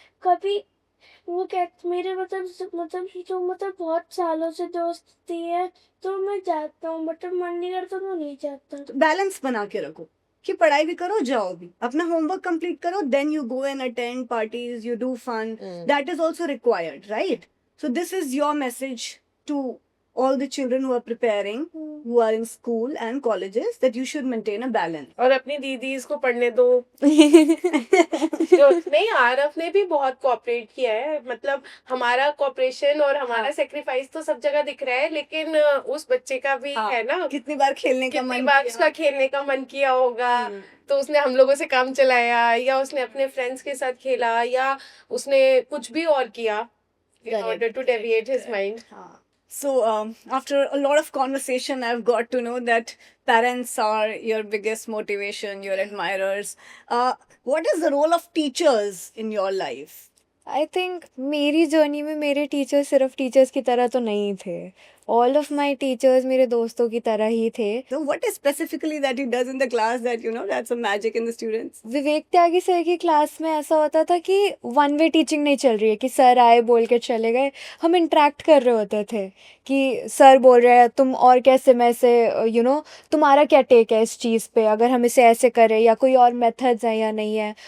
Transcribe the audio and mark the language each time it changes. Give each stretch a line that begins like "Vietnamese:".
Hindi: कभी वो कहते मेरे मतलब बहुत सालों से दोस्ती है तो मैं जाता हूँ, बट मन नहीं करता तो नहीं जाता। तो बैलेंस बना के रखो कि पढ़ाई भी करो, जाओ भी, अपना होमवर्क कंप्लीट करो,
English: Then you go and attend parties, you do fun, that is also required, right? So this is your message to all the children who are preparing who are in school and colleges that you should maintain a balance.
Hindi: और अपनी दीदीज को पढ़ने दो। जो नहीं, आरव ने भी बहुत कोऑपरेट किया है, मतलब हमारा कोऑपरेशन और हमारा हाँ। सेक्रीफाइस तो सब जगह दिख रहा है, लेकिन उस बच्चे का भी हाँ, है ना, कितनी बार खेलने का कितनी मन बार किया। उसका खेलने का मन किया होगा, हम्म, तो उसने हम लोगों से काम चलाया, या उसने अपने फ्रेंड्स के साथ खेला, या उसने कुछ भी और किया in
English: Correct, order to deviate his mind.
Hindi: हाँ.
English: So, after a lot of conversation, I've got to know that parents are your biggest motivation, your admirers. What is the role of teachers in your life? I think
Hindi: मेरी journey में मेरे teacher सिर्फ teachers की तरह तो नहीं थे,
English: all of my teachers
Hindi: मेरे दोस्तों की तरह ही थे।
English: So, what is specifically that he does in the class that that's a magic in the students?
Hindi: Vivek Tyagi sir की क्लास में ऐसा होता था कि वन वे टीचिंग नहीं चल रही है कि सर आए बोल के चले गए, हम इंटरेक्ट कर रहे होते थे कि सर बोल रहे हैं तुम और कैसे मैं से तुम्हारा क्या टेक है इस चीज़ पे, अगर हम इसे ऐसे करें या कोई और मेथड्स हैं या नहीं है।